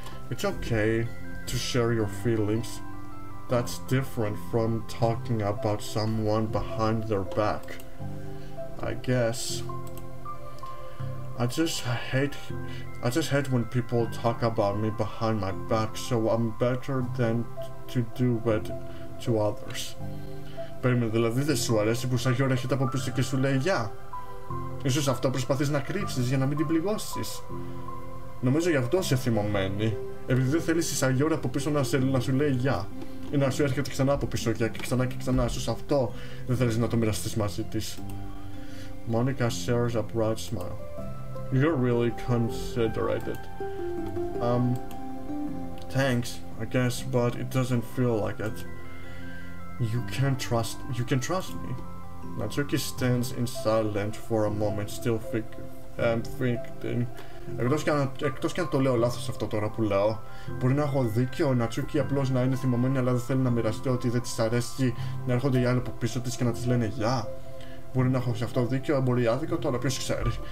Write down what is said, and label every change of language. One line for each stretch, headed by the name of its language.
English: It's okay to share your feelings. That's different from talking about someone behind their back, I guess. I just hate when people talk about me behind my back, so I'm better than to do it to others.
Greek: Περίμενε, δηλαδή δεν σου αρέσει που Sayori έρχεται από πίσω και σου λέει γεια? Ίσως αυτό προσπαθείς να κρύψεις για να μην την πληγώσεις. Νομίζω γι' αυτό είσαι θυμωμένη. Επειδή δεν θέλεις η Sayori από πίσω να σου λέει γεια. Ή να σου έρχεται ξανά από πίσω γεια και ξανά και ξανά. Ίσως αυτό δεν θέλεις να το μοιραστείς μαζί της.
English: Monica shares a bright smile. You're really considerate. Thanks, I guess, but it doesn't feel like it. You can trust me. Natsuki stands in silence for a moment, still thinking.
Greek: Εκτός και αν το λέω λάθος αυτό τώρα που λέω, μπορεί να έχω δίκιο, η Natsuki απλώς να είναι θυμωμένη αλλά δεν θέλει να μοιραστεί ότι δεν της αρέσει να έρχονται οι άλλοι από πίσω της και να της λένε γεια. Μπορεί να έχω σε αυτό δίκιο, μπορεί άδικο, τώρα ποιος ξέρει.